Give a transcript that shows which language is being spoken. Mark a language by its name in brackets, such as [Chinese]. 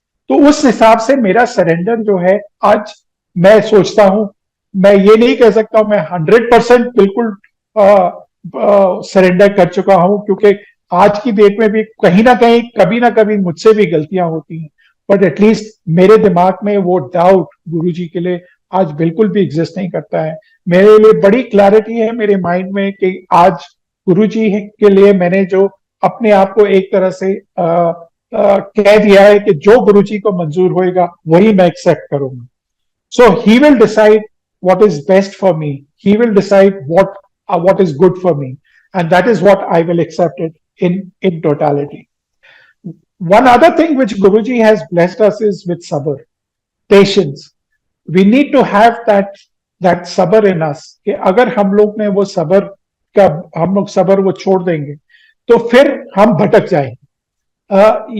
[Hindi] तो उस हिसाब से मेरा सरेंडर जो है आज, मैं सोचता हूं, मैं ये नहीं कह सकता हूं मैं 100% बिल्कुल सरेंडर कर चुका हूं, क्योंकि आज की डेट में भी कहीं ना कभी मुझसे भी गलतियां होती हैं, [English] but at least [Hindi] मेरे दिमाग में वो डाउट गुरुजी के लिए आज बिल्कुल भी एग्जिस्ट नहीं करता है। मेरे लिए बड़ी क्लैरिटी है मेरे माइंड में कि आज गुरुजी के लिए मैंने जो अपने आप को एक तरह से कह दिया है कि जो गुरुजी को मंजूर होएगा वही मैं एक्सेप्ट करूंगा। [English] So he will decide what is best for me. He will decide what is good for me, and that is what I will accept it in totality. One other thing which Guruji has blessed us is with sabr, patience. We need to have that sabr in us. [Hindi] कि अगर हम लोग ने वो सबर का हम लोग सबर वो छोड़ देंगे तो फिर हम भटक जाएंगे।